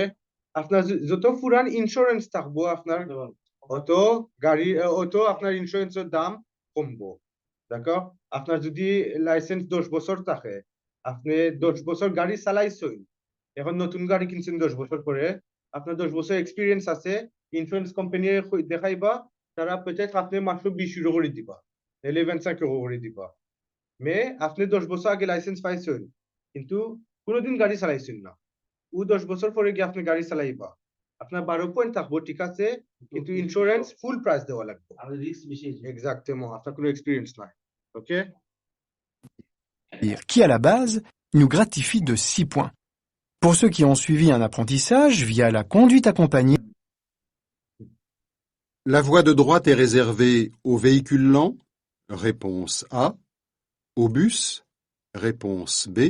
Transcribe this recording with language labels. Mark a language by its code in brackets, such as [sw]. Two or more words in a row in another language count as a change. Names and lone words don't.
[syl] আপনার যত পুরান ইন্স্যুরেন্স থাকবো আপনার অটো গাড়ি অটো আপনার ইন্স্যুরেন্সের দাম কমবো। দেখো, আপনার যদি লাইসেন্স 10 বছর থাকে, আপনি 10 বছর গাড়ি চালাইছেন, এখন নতুন গাড়ি কিনছেন 10 বছর পরে, আপনার 10 বছর এক্সপিরিয়েন্স আছে, ইন্স্যুরেন্স কোম্পানি দেখাইবা, তারা peut-être আপনি মাত্র 20 ইউরো করে দিবা, 25 ইউরো করে দিবা। মে আপনি 10 বছর আগে লাইসেন্স পাইছেন, কিন্তু কোনোদিন গাড়ি চালাইছেন না, ও 10 বছর পরে গিয়ে আপনি গাড়ি চালাইবা, আপনার 12 পয়েন্ট থাকবো, ঠিক আছে, কিন্তু ইন্স্যুরেন্স ফুল প্রাইস দেওয়া লাগবে। আর রিস্ক বেশি। Exactement, আপনার কোনো এক্সপিরিয়েন্স নাই। OK? [fr] Qui à la base nous gratifie de 6 points. Pour ceux qui ont suivi un apprentissage via la conduite accompagnée, la voie de droite est réservée aux véhicules lents. Réponse A. Aux bus. Réponse B.